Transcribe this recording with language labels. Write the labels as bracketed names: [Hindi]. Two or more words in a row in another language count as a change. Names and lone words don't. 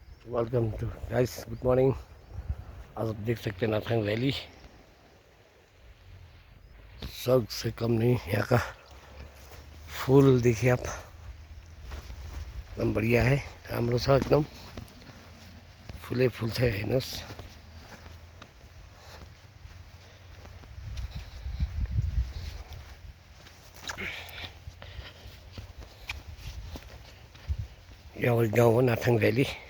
[English] Welcome to guys, good morning. [Hindi] आज आप देख सकते हैं नाथंग वैली। सौ से कम नहीं यहाँ का फूल देखिए आप, एकदम बढ़िया है। [Nepali] राम्रो छ एकदम, फुलै फुल छ। हेर्नुहोस्, यो हाम्रो गाउँ हो नाथाङ भ्याली।